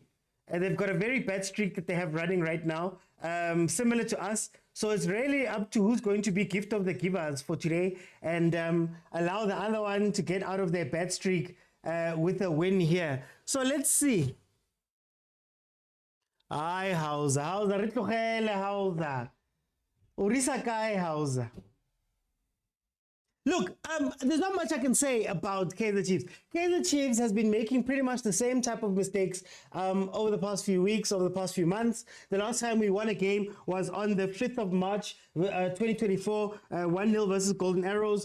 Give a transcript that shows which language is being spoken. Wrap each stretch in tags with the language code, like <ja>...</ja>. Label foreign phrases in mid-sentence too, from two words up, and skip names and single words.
<en>They've got a very bad streak that they have running right now, similar to us. So it's really up to who's going to be gift of the givers for today and allow the other one to get out of their bad streak with a win here. So let's see. Hi, Hausa. Hausa,</en> <tn>re tlogele Hausa. O risa kae Hausa?</tn> <en>Look, there's not much I can say about Kaizer Chiefs. Kaizer Chiefs has been making pretty much the same type of mistakes over the past few weeks, over the past few months. The last time we won a game was on the 5th of March, 2024, 1-0 versus Golden Arrows.</en>